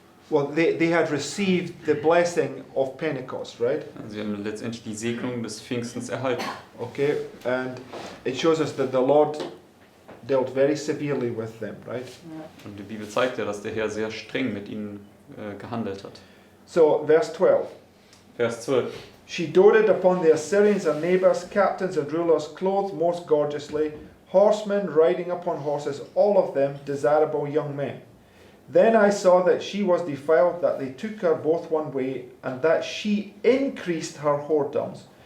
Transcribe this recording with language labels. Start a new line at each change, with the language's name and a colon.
English: Well, they had received the blessing of Pentecost, right?
German: Sie haben letztendlich die Segnung des Pfingstens erhalten.
English: Okay, and it shows us that the Lord dealt very severely with them, right?
German: Und die Bibel zeigt ja, dass der Herr sehr streng mit ihnen gehandelt hat.
English: So, verse 12.
German: Vers 12.
English: She doted upon the Assyrians and neighbors, captains and rulers, clothed most gorgeously, horsemen riding upon horses, all of them desirable young men. Then I saw that she was defiled, that they took her both one way, and that she increased her whoredoms.